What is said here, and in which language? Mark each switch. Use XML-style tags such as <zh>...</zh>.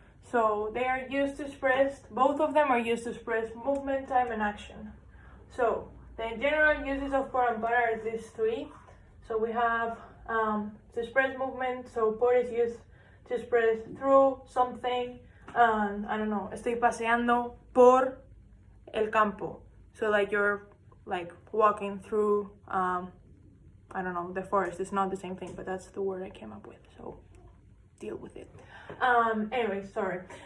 <en>So they are used to express, both of them are used to express movement, time, and action. So the general uses of por and para are these three. So we have to express movement. So por is used to express through something.</en> <es>I don't know, estoy paseando por el campo.</es> <en>So like you're like walking through, I don't know, the forest. It's not the same thing, but that's the word I came up with. So deal with it. Anyway, sorry.</en>